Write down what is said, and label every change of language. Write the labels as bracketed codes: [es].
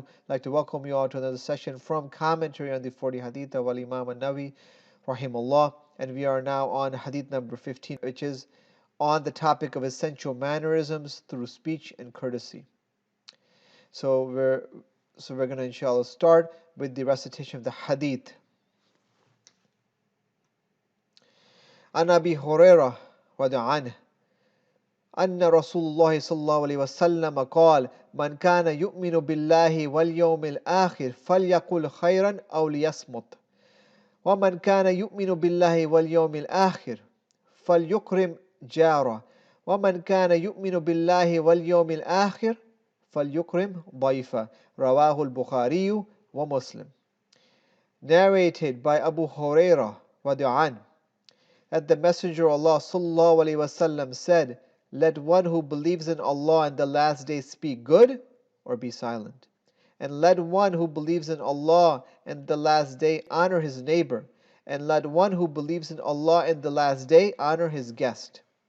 [en] I'd like to welcome you all to another session from commentary on the 40 Hadith of Imam Al-Nawawi rahimahullah, and we are now on Hadith number 15, which is on the topic of essential mannerisms through speech and courtesy. So we're going to inshallah start with the recitation of the hadith. [ar] An Abi Hurairah radiallahu anhu أن رسول الله صلى الله عليه وسلم قال من كان يؤمن بالله واليوم الآخر فليقل خيرا أو ليصمت ومن كان يؤمن بالله واليوم الآخر فليكرم جاره ومن كان يؤمن بالله واليوم الآخر فَلْيُكْرِمْ ضَيْفَ رواه البخاري ومسلم. [en] Narrated by Abu Hurairah radiallahu that the Messenger of Allah sallallahu alaihi wasallam said, "Let one who believes in Allah and the last day speak good or be silent, and let one who believes in Allah and the last day honor his neighbor, and let one who believes in Allah and the last day honor his guest."